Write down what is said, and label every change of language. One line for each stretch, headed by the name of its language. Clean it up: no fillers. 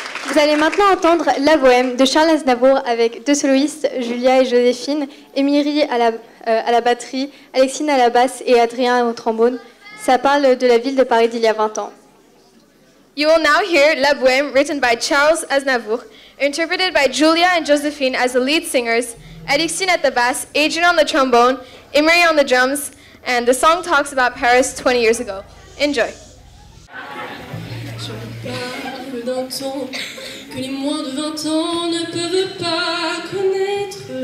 French: Vous allez maintenant entendre La Bohème de Charles Aznavour avec deux soloistes, Julia et Joséphine, Émilie à la batterie, Alexine à la basse et Adrien au trombone. Ça parle de la ville de Paris d'il y a 20 ans.
English: You will now hear La Bohème, written by Charles Aznavour, interpreted by Julia and Josephine as the lead singers, Alexine at the bass, Adrian on the trombone, Emery on the drums, and the song talks about Paris 20 years ago. Enjoy.
French: Je parle d'un temps que les moins de 20 ans ne peuvent pas connaître.